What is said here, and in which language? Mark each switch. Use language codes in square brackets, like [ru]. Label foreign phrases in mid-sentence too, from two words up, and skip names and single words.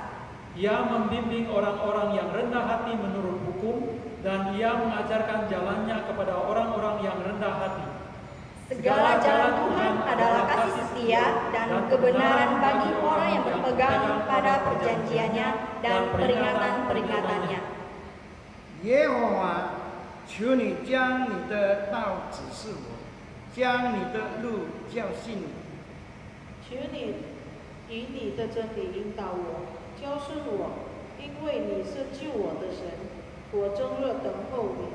[id] Ia membimbing orang-orang yang rendah hati menurut hukum, dan Ia mengajarkan jalannya kepada orang-orang yang rendah hati. Segala jalan Tuhan adalah kasih setia dan kebenaran bagi orang yang berpegang pada perjanjiannya dan peringatan-peringatannya. [zh] 耶和华，求你将你的道指示我，将你的路教训我。求你以你的真理引导我，教训我，因为你是救我的神，我终日等候你。